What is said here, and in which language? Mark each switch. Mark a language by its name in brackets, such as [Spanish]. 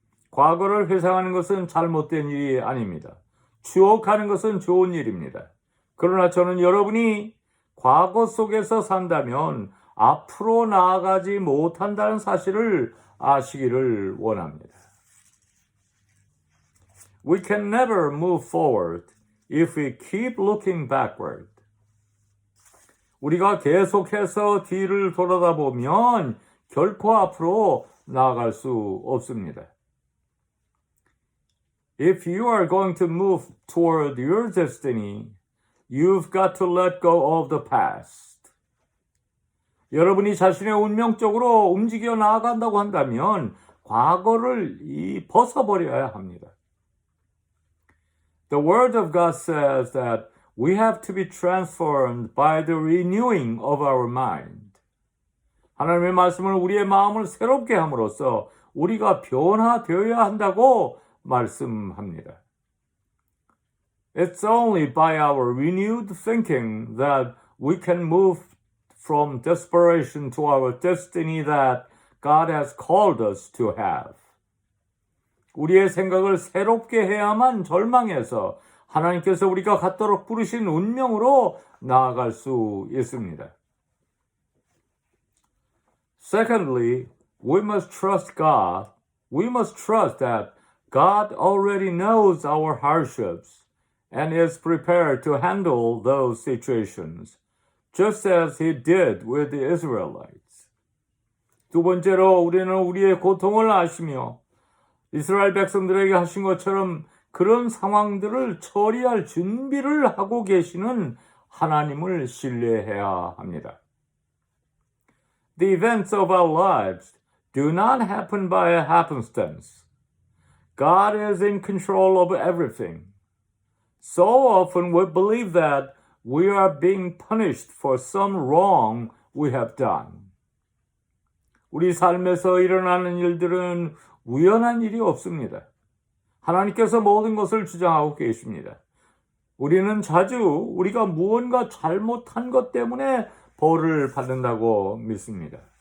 [Korean] 과거를 회상하는 것은 잘못된 일이 아닙니다. 추억하는 것은 좋은 일입니다. 그러나 저는 여러분이 과거 속에서 산다면 앞으로 나아가지 못한다는 사실을 아시기를 원합니다. [English] We can never move forward if we keep looking backward. [Korean] 우리가 계속해서 뒤를 돌아다보면 결코 앞으로 나아갈 수 없습니다. [English] If you are going to move toward your destiny, you've got to let go of the past. [Korean] 여러분이 자신의 운명 쪽으로 움직여 나아간다고 한다면 과거를 벗어버려야 합니다. [English] The Word of God says that we have to be transformed by the renewing of our mind. [Korean] 하나님의 말씀은 우리의 마음을 새롭게 함으로써 우리가 변화되어야 한다고 말씀합니다. [English] It's only by our renewed thinking that we can move from desperation to our destiny that God has called us to have. [Korean] 우리의 생각을 새롭게 해야만 절망해서 하나님께서 우리가 갖도록 부르신 운명으로 나아갈 수 있습니다. [English] Secondly, we must trust God. We must trust that God already knows our hardships and is prepared to handle those situations, just as he did with the Israelites. [Korean] 두 번째로 우리는 우리의 고통을 아시며 이스라엘 백성들에게 하신 것처럼 그런 상황들을 처리할 준비를 하고 계시는 하나님을 신뢰해야 합니다. [English] The events of our lives do not happen by happenstance. God is in control of everything. So often we believe that we are being punished for some wrong we have done. [Korean] 우리 삶에서 일어나는 일들은 우연한 일이 없습니다. 하나님께서 모든 것을 주장하고 계십니다. 우리는 자주 우리가 무언가 잘못한 것 때문에 벌을 받는다고 믿습니다.